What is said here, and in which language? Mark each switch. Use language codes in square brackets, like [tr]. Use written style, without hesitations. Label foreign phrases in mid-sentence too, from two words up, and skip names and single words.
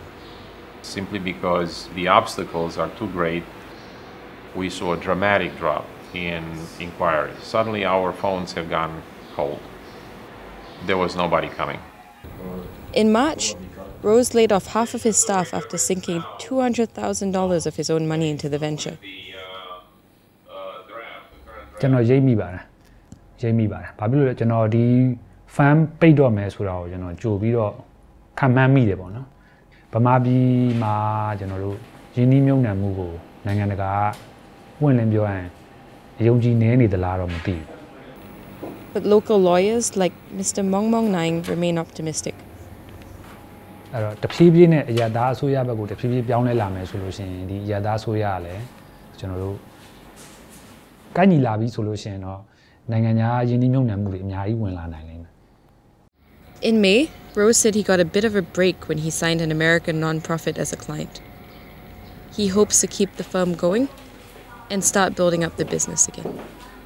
[en] Simply because the obstacles are too great, we saw a dramatic drop in inquiries. Suddenly our phones have gone cold. There was nobody coming. In March, Rose laid off half of his staff after sinking $200,000 of his own money into the venture. [my] ကျွန်တော်ရိပ်မိပါတယ်ဘာဖြစ်လို့လဲကျွန်တော်ဒီ fan ပိတ်တော့မယ်ဆိုတာကိုကျွန်တော်ကြိုပြီးတော့ခံမှန်းမိတယ်ပေါ့နော်ဗမာပြည်မှာကျွန်တော်တို့ရင်းနှီးမြှုပ်နှံမှုကိုနိုင်ငံတကာကပွင့်လင်းပြောရရင်ယုံကြည်နေနေသလားတော့မသိဘူး [en] But local lawyers like Mr. Mong Mong Naing remain optimistic. [my] အဲ့တော့တဖြည်းဖြည်းနဲ့အရသာအစိုးရဘက်ကိုတဖြည်းဖြည်းပြောင်းလဲလာမယ်ဆိုလို့ရှိရင်ဒီအရသာအစိုးရကလည်းကျွန်တော်တို့ကိုက်ညီလာပြီဆိုလို့ရှိရင်တော့နိုင်ငံခြားရင်းနှီးမြှုပ်နှံမှုတွေအများကြီးဝင်လာနိုင်လိမ့်မယ် [en] In May, Rose said he got a bit of a break when he signed an American nonprofit as a client. He hopes to keep the firm going and start building up the business again.